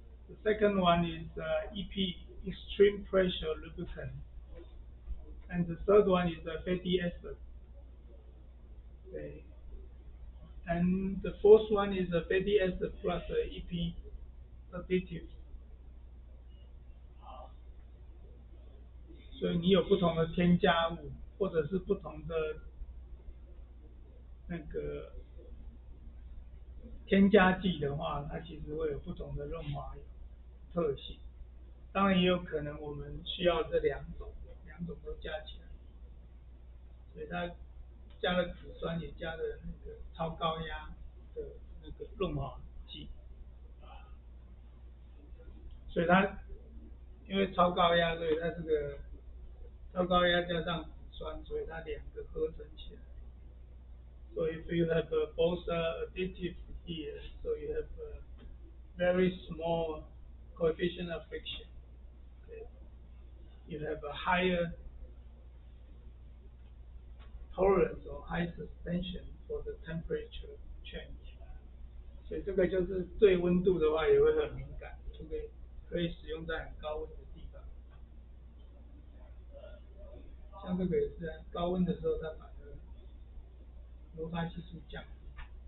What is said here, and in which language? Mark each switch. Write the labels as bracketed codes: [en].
[en] The second one is EP, extreme pressure lubricant. And the third one is fatty acid. Okay. And the fourth one is fatty acid plus EP additive. [zh] 所以你有不同的添加物，或者是不同的那个添加剂的话，它其实会有不同的润滑特性。当然也有可能我们需要这两种，两种都加起来，所以它加了紫酸，也加了那个超高压的那个润滑剂，所以它因为超高压，所以它这个超高压加上紫酸，所以它两个合成起来。 [en] So if you have both additive here, so you have a very small coefficient of friction. Okay. You have a higher tolerance or high suspension for the temperature change. [zh] 所以这个就是对温度的话也会很敏感，这个可以使用在很高温的地方。像这个也是啊，高温的时候它把这个摩擦系数降低。